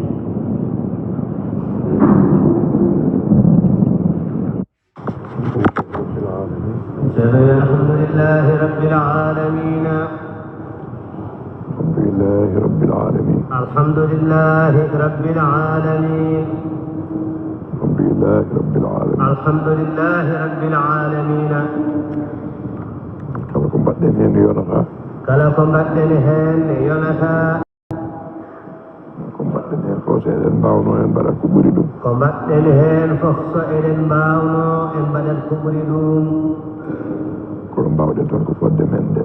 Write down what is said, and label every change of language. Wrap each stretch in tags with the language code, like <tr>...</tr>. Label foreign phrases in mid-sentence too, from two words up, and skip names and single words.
<ar>الحمد لله رب العالمين. الحمد لله رب العالمين. الحمد لله رب العالمين. الحمد لله رب العالمين. الحمد لله رب العالمين.</ar> <ff>kala ko mbaɗɗen heen yonata kala ko mbaɗɗen heen yonata ko mbaɗɗen heen fof so eɗen mbawno en mbaɗat ko ɓuri ɗum ko mbaɗɗen heen fof so eɗen mbawno en mbaɗat ko ɓuri ɗum kono mbawɗen tan ko fodde men nde</ff>